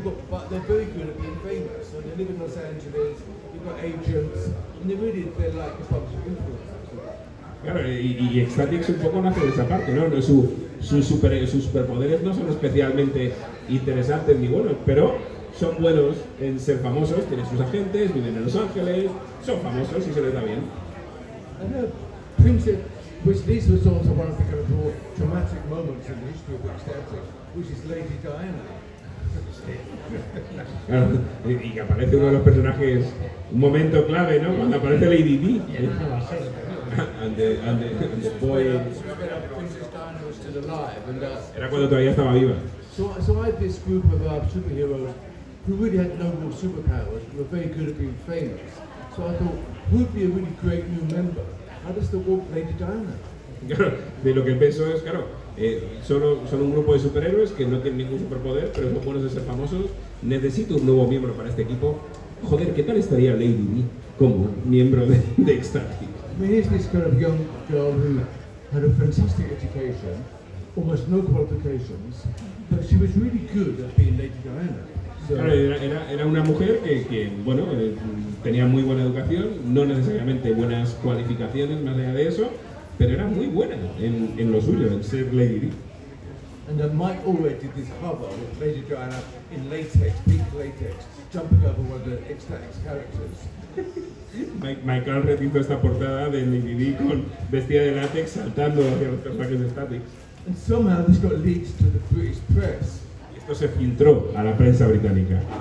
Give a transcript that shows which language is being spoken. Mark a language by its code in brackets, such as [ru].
[en] But they're very good at being famous. So they live in Los Angeles, you've got agents, and they're like a bunch of influencers. [es] Claro, y Ecstatics un poco nace de esa parte, ¿no? Sus superpoderes no son especialmente interesantes ni buenos, pero son buenos en ser famosos, tienen sus agentes, viven en Los Ángeles, son famosos y se les da bien. [en] And Princess, which this was also one of the kind of more dramatic moments in the history of Ecstatics, which is Lady Diana. [es] Claro, y que aparece uno de los personajes, un momento clave, ¿no? Cuando aparece Lady Di. Esa va a ser. [en] And the boy. Princess Diana was still alive, and [es] Era cuando todavía estaba viva. [en] so I had this group of superheroes who really had no real superpowers, but were very good at being famous. So I thought, who'd be a really great new member? How does the walk Lady Diana? [es] Claro, de lo que pienso es, claro, son un grupo de superhéroes que no tienen ningún superpoder, pero son buenos de ser famosos. Necesito un nuevo miembro para este equipo. Joder, ¿qué tal estaría Lady Di como miembro de Ecstatic? [en] I mean, here's this kind of young girl who had a fantastic education, almost no qualifications, but she was really good at being Lady Diana. So, [es] Claro, era una mujer que bueno, tenía muy buena educación, no necesariamente buenas cualificaciones más allá de eso, pero era muy buena en lo suyo, en ser Lady Di. [en] and Mike Allred did this cover with Lady Diana in latex, pink latex, jumping over one of the Ecstatics characters. [es] Mike Allred hizo esta portada de Lady Di con vestida de látex saltando hacia los personajes de Statics. [en] And somehow this got leaked to the British press. [es] Y esto se filtró a la prensa británica.